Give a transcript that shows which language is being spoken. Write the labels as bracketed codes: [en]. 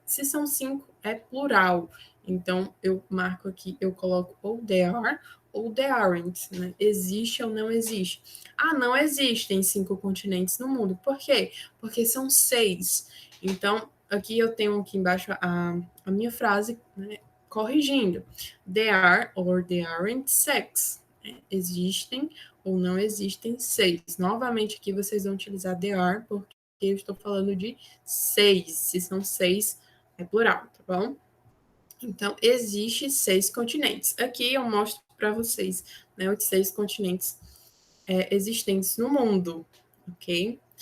[pt] Se são 5, é plural. Então, eu marco aqui, eu coloco ou [en] there are [pt] ou [en] there aren't, [pt] né? Existe ou não existe. Ah, não existem 5 continentes no mundo. Por quê? Porque são 6. Então, aqui eu tenho aqui embaixo a minha frase, né, corrigindo. [en] There are or there aren't 6. [pt] Existem ou não existem 6. Novamente aqui vocês vão utilizar [en] there are, [pt] porque eu estou falando de 6. Se são 6, é plural, tá bom? Então, existe 6 continentes. Aqui eu mostro para vocês, né, os 6 continentes existentes no mundo, ok?